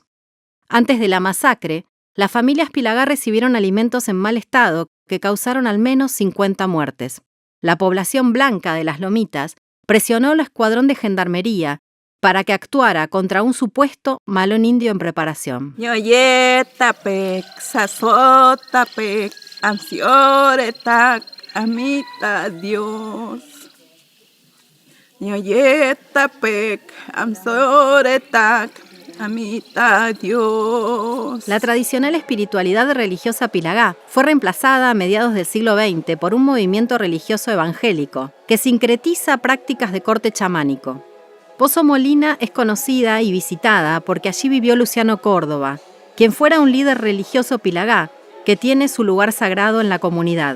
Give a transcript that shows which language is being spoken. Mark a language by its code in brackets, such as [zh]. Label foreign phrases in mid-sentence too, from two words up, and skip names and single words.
[es] Antes de la masacre, las familias Pilagá recibieron alimentos en mal estado que causaron al menos 50 muertes. La población blanca de Las Lomitas presionó al escuadrón de gendarmería para que actuara contra un supuesto malón indio en preparación. [plg] Yoyetapec, sazotapec, ansioretak, amita Dios. Yoyetapec, ansioretak, amita Dios. [es] La tradicional espiritualidad religiosa Pilagá fue reemplazada a mediados del siglo XX por un movimiento religioso evangélico que sincretiza prácticas de corte chamánico. Pozo Molina es conocida y visitada porque allí vivió Luciano Córdoba, quien fuera un líder religioso Pilagá que tiene su lugar sagrado en la comunidad.